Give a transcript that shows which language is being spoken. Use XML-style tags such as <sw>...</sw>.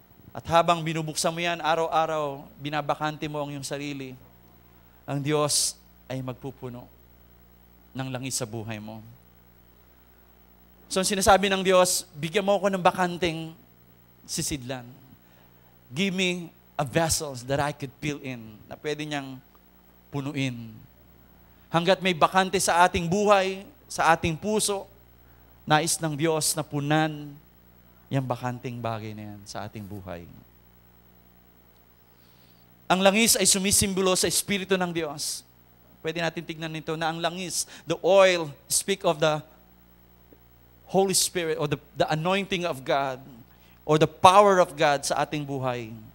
<tl>At habang binubuksan mo yan, araw-araw, binabakante mo ang iyong sarili, ang Diyos ay magpupuno ng langis sa buhay mo. So, ang sinasabi ng Diyos, bigyan mo ako ng bakanting sisidlan.</tl> <en>Give me a vessels that I could fill in,</en> <tl>na pwede niyang punuin. Hanggat may bakante sa ating buhay, sa ating puso, nais ng Diyos na punan yung bakanting bagay na yan sa ating buhay. Ang langis ay sumisimbolo sa Espiritu ng Diyos. Pwede natin tignan nito na ang langis,</tl> <en>the oil, speak of the Holy Spirit or the anointing of God or the power of God</en> <tl>sa ating buhay.</tl>